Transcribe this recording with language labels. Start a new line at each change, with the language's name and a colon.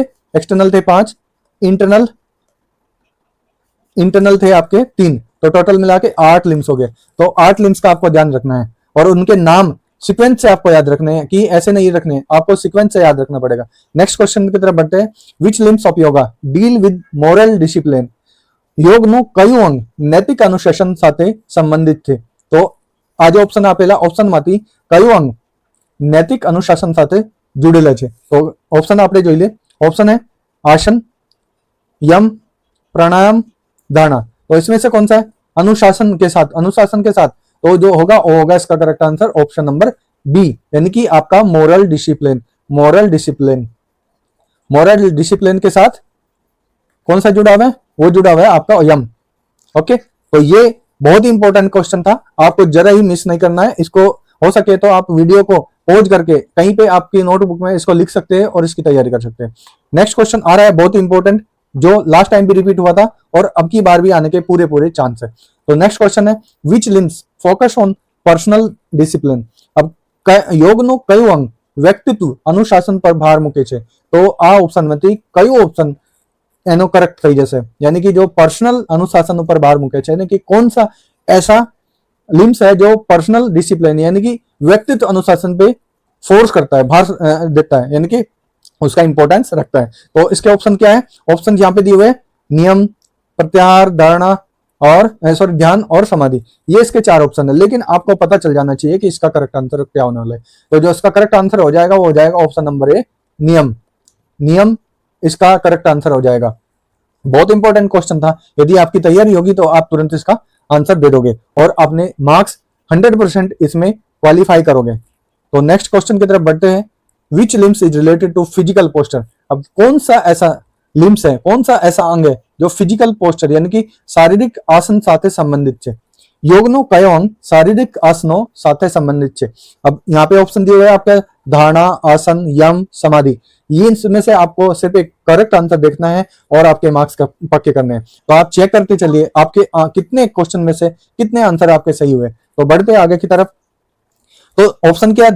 Hindi: External थे 5, internal थे आपके 3, तो टोटल मिला के 8 लिम्स हो गए। तो 8 लिम्स का आपको ध्यान रखना है, और उनके नाम सीक्वेंस से आपको याद रखने हैं, कि ऐसे नहीं रखने हैं, आपको सीक्वेंस से याद रखना पड़ेगा। नेक्स्ट क्वेश्चन की तरफ बढ़ते हैं।
English: Which limbs of yoga deal with moral discipline?
Gujarati: યોગનું કયું અંગ નૈતિક અનુશાસન સાથે સંબંધિત છે? તો આ જે ઓપ્શન આપેલા ઓપ્શનમાંથી કયું અંગ નૈતિક અનુશાસન સાથે જોડેલા છે? તો ઓપ્શન આપણે જોઈ લે।
Hindi: ऑप्शन है आसन, यम, प्राणायाम, धारणा। तो इसमें से कौन सा है? अनुशासन के साथ। तो जो होगा वो होगा इसका correct answer option number B, यानी कि आपका मोरल डिसिप्लिन के साथ कौन सा जुड़ा हुआ है? वो जुड़ा हुआ है आपका यम। ओके, तो ये बहुत ही इंपॉर्टेंट क्वेश्चन था, आपको जरा ही मिस नहीं करना है इसको। हो सके तो आप वीडियो को पॉज करके कहीं पे आपकी नोटबुक में इसको लिख सकते हैं और इसकी तैयारी कर सकते हैं। नेक्स्ट क्वेश्चन आ रहा है बहुत इंपॉर्टेंट, जो लास्ट टाइम भी रिपीट हुआ था और अब की बार भी आने के पूरे पूरे चांस है। तो नेक्स्ट क्वेश्चन है,
English: Which limbs focus on personal discipline.
Gujarati: अब યોગનો કયું અંગ વ્યક્તિત્વ અનુશાસન પર ભાર મૂકે છે? તો આ ઓપ્શનમાંથી કયું ઓપ્શન એનો કરેક્ટ થઈ જશે?
Hindi: यानी कि जो पर्सनल अनुशासन पर भार
Gujarati: મૂકે છે,
Hindi: यानी कि कौन सा ऐसा लिम्स है जो पर्सनल डिसिप्लिन यानी कि व्यक्तित्व अनुशासन पे फोर्स करता है, भार देता है, यानी कि उसका इंपॉर्टेंस रखता है। तो इसके ऑप्शन क्या है? ऑप्शन यहाँ पे दिए हुए नियम, प्रत्याहार, धारणा और सॉरी ध्यान और समाधि, ये इसके 4 ऑप्शन है। लेकिन आपको पता चल जाना चाहिए कि इसका करेक्ट आंसर क्या होने वाला है। तो जो इसका करेक्ट आंसर हो जाएगा वो हो जाएगा ऑप्शन नंबर ए, नियम। नियम इसका करेक्ट आंसर हो जाएगा। बहुत इंपॉर्टेंट क्वेश्चन था, यदि आपकी तैयारी होगी तो आप तुरंत इसका आंसर दे दोगे और अपने मार्क्स 100% इसमें क्वालिफाई करोगे। तो नेक्स्ट क्वेश्चन की तरफ बढ़ते हैं,
English: Which limbs is related to physical posture.
Hindi: अब कौन सा ऐसा लिम्स है, कौन सा ऐसा अंग है जो फिजिकल पोस्चर यानी कि शारीरिक आसन
Gujarati: साथे संबंधित છે? યોગનો કયો અંગ શારીરિક આસનો સાથે સંબંધિત છે?
Hindi: अब यहाँ पे ऑप्शन दिए हुए आपके धारणा, आसन, यम, समाधि। ये इसमें से आपको सिर्फ एक करेक्ट आंसर देखना है और आपके मार्क्स पक्के करने हैं। तो आप चेक करते चलिए आपके कितने क्वेश्चन में से कितने आंसर आपके सही हुए। तो बढ़ते आगे की तरफ। तो ऑप्शन क्या है?